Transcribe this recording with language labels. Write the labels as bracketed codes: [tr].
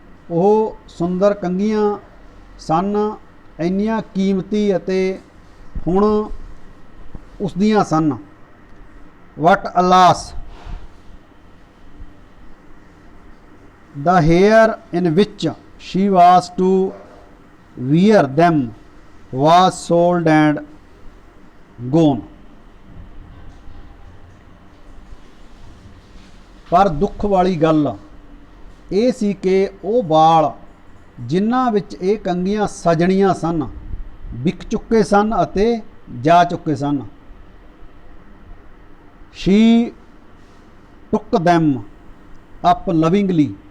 [pa] ਉਹ ਸੁੰਦਰ ਕੰਘੀਆਂ ਸਨ, ਇੰਨੀਆਂ ਕੀਮਤੀ ਅਤੇ ਹੁਣ ਉਸ ਦੀਆਂ ਸਨ। [en] What alas, the hair in which she was to wear them was sold and gone. [pa] ਪਰ ਦੁੱਖ ਵਾਲੀ ਗੱਲ ਇਹ ਸੀ ਕਿ ਉਹ ਵਾਲ ਜਿਨ੍ਹਾਂ ਵਿੱਚ ਇਹ ਕੰਘੀਆਂ ਸਜਣੀਆਂ ਸਨ ਵਿਕ ਚੁੱਕੇ ਸਨ ਅਤੇ ਜਾ ਚੁੱਕੇ ਸਨ। [en] She took them up lovingly.